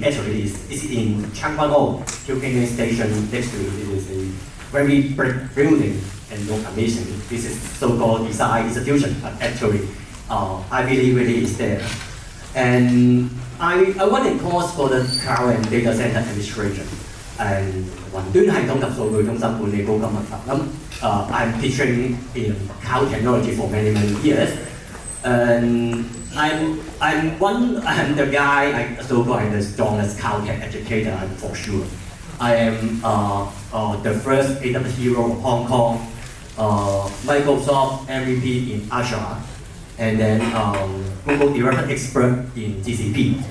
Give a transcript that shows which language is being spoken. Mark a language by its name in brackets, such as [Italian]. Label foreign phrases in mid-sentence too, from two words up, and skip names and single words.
[English] Actually, it's in Changwon Tuking Station next to it. It is a very big building and look amazing. This is so-called design institution, but actually, Ivy League really is there. And I went in course for the cloud and data center administration and [Cantonese] 雲端系統及數據中心管理高級文憑。 [English] I'm teaching in cloud technology for many years, and I'm the guy so-called I'm the strongest cloud tech educator for sure. I am the first AWS hero of Hong Kong, Microsoft MVP in Azure, and then Google developer expert in GCP.